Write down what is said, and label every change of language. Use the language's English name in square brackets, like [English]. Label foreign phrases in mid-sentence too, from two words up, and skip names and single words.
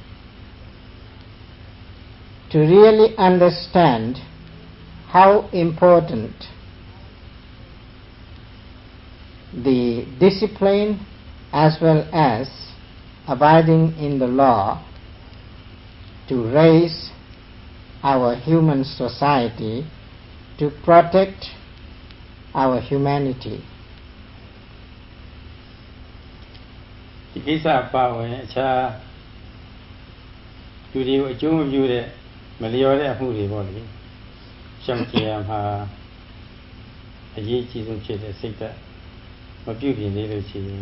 [English] to really understand how important the discipline as well as abiding in the law to raise our human society, to protect our humanity. [Burmese] ဒီကိစ္စပါဝင်အခြားလူတွေကိုအကျိုးမပြုတဲ့မလျော်တဲ့အမှုတွေပေါ့လေရှောင်ကျဉ်ရမှာအရေးကြီးဆုံးဖြစ်တဲ့စိတ်ဓာတ်မပြုပြင်သေးလို့ရှိရင်